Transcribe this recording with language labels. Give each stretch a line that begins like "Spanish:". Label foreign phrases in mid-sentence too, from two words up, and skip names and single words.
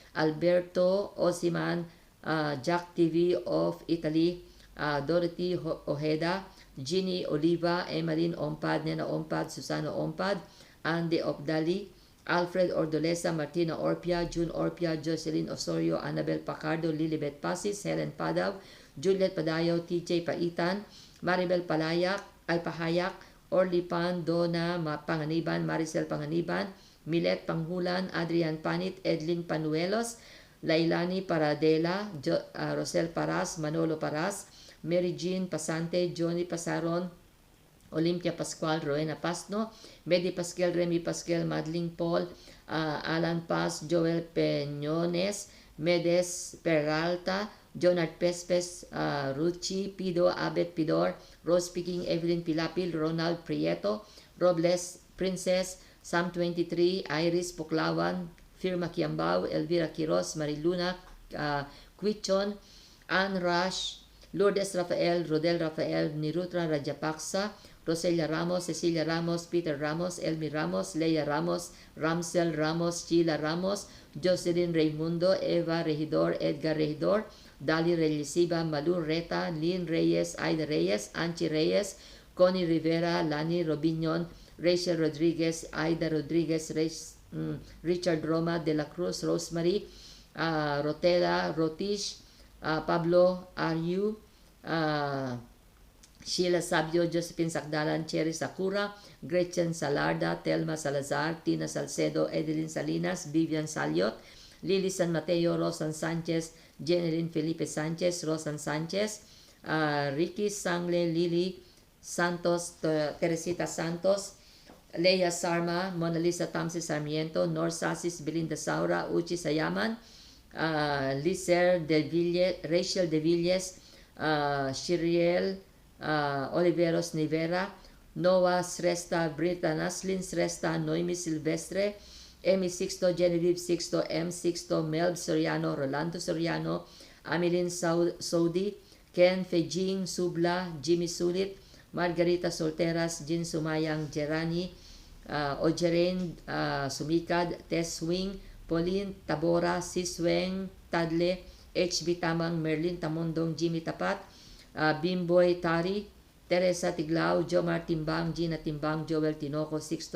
English: Alberto Osiman, Jack TV of Italy, Dorothy Ojeda, Ginny Oliva, Emeline Ompad, Nena Ompad, Susana Ompad, Andy Opdali, Alfred Ordolesa, Martina Orpia, June Orpia, Jocelyn Osorio, Annabel Pacardo, Lilibet Pasis, Helen Padaw, Juliet Padayo, TJ Paitan, Maribel Pahayak, Orly Pan, Donna Panganiban, Maricel Panganiban, Milet Panghulan, Adrian Panit, Edlin Panuelos, Lailani Paradela, Rosel Paras, Manolo Paras, Mary Jean Pasante, Johnny Pasaron, Olympia Pascual, Rowena Pasno, Medi Pasquel, Remy Pasquel, Madeline Paul, Alan Paz, Joel Peñones, Medes Peralta, Jonard Pespes, Ruchi Pido, Abet Pidor, Rose Picking, Evelyn Pilapil, Ronald Prieto, Robles Princess, Sam 23, Iris Puklawan, Firma Kiambao, Elvira Quiros, Mariluna Quichon, Ann Rush, Lourdes Rafael, Rodel Rafael, Nirutra Rajapaksa, Roselia Ramos, Cecilia Ramos, Peter Ramos, Elmi Ramos, Leia Ramos, Ramsel Ramos, Sheila Ramos, Jocelyn Raimundo, Eva Regidor, Edgar Regidor, Dali Relisiba, Malu Reta, Lynn Reyes, Aida Reyes, Anchi Reyes, Connie Rivera, Lani Robinyon, Rachel Rodriguez, Aida Rodriguez, Richard Roma, De La Cruz, Rosemary, Rotela, Rotish, Pablo Ariu, Sheila Sabio, Josephine Sakdalan, Cherry Sakura, Gretchen Salarda, Telma Salazar, Tina Salcedo, Edeline Salinas, Vivian Saliot, Lily San Mateo, Rosan Sanchez, Jeneline Felipe Sanchez, Rosan Sanchez, Ricky Sangle, Lily Santos, Teresita Santos, Leia Sarma, Mona Lisa Tamsi Sarmiento, Nor Sasis, Belinda Saura, Uchi Sayaman, Lizer De Villes, Rachel De Villes, Shiriel Oliveros Nivera, Noah Sresta, Brita Naslin Sresta, Noemi Silvestre, Emi Sixto, Genevieve Sixto, M. Sixto, Melb Soriano, Rolando Soriano, Amelin Saudi, Ken Fejing Subla, Jimmy Sulit, Margarita Solteras, Jin Sumayang Gerani, Ojerain Sumikad, Tess Wing, Pauline Tabora, Sisweng Tadle, HB Tamang, Merlin Tamondong, Jimmy Tapat, Bimboy Tari, Teresa Tiglao, Jomar Timbang, Gina Timbang, Joel Tinoco, Sixto